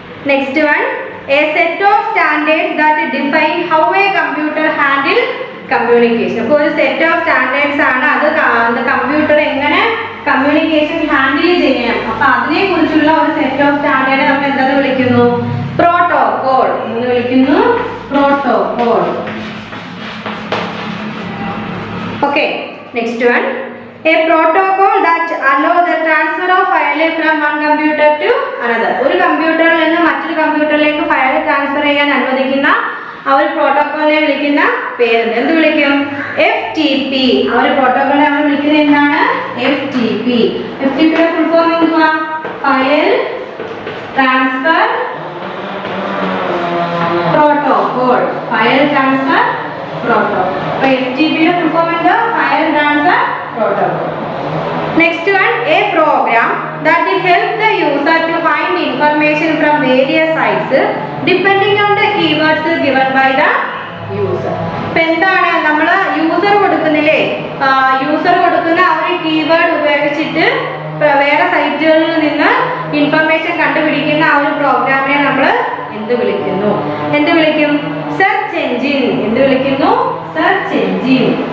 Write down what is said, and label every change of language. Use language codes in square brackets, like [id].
[en] Next one, a set of standards that define how a computer handle communication. [ml] അപ്പോൾ ഒരു set of standards ആണ് അത് computer എങ്ങനെ communication handle ചെയ്യണം. അപ്പൊ അതിനെ കുറിച്ചുള്ള ഒരു സെറ്റ് ഓഫ് സ്റ്റാൻഡേർഡ് നമ്മൾ എന്താന്ന് വിളിക്കുന്നു? പ്രോട്ടോകോൾ എന്ന് വിളിക്കുന്നു. Protocol. Okay. [en] Next one, a protocol that allow the transfer of file from one computer to another. [ml] ഒരു കമ്പ്യൂട്ടറിൽ നിന്ന് മറ്റൊരു കമ്പ്യൂട്ടറിലേക്ക് ഫയൽ ട്രാൻസ്ഫർ ചെയ്യാൻ അനുവദിക്കുന്ന ആ ഒരു പ്രോട്ടോക്കോളിനെ വിളിക്കുന്ന പേര് എന്ത് വിളിക്കും? FTP. ആ ഒരു പ്രോട്ടോക്കോളിനെ നമ്മൾ വിളിക്കുന്നത് എന്താണ്? FTP. FTP യുടെ ഫുൾ ഫോം എന്തുവാ? File transfer protocol. File transfer protocol. അപ്പോൾ FTP യുടെ ഫുൾ ഫോം എന്താ? File transfer protocol. [en] Next one, a program that will help the user to find information from various sites depending on the keywords given by the user. [ml] ഇപ്പൊ എന്താണ് നമ്മൾ user കൊടുക്കുന്നില്ലേ? User കൊടുക്കുന്ന ആ ഒരു keyword ഉപയോഗിച്ചിട്ട് വേറെ സൈറ്റുകളിൽ നിന്ന് ഇൻഫർമേഷൻ കണ്ടുപിടിക്കുന്ന ആ ഒരു പ്രോഗ്രാമിനെ നമ്മൾ എന്ത് വിളിക്കുന്നു? എന്ത് വിളിക്കും? Search engine. എന്ത് വിളിക്കുന്നു? Search engine.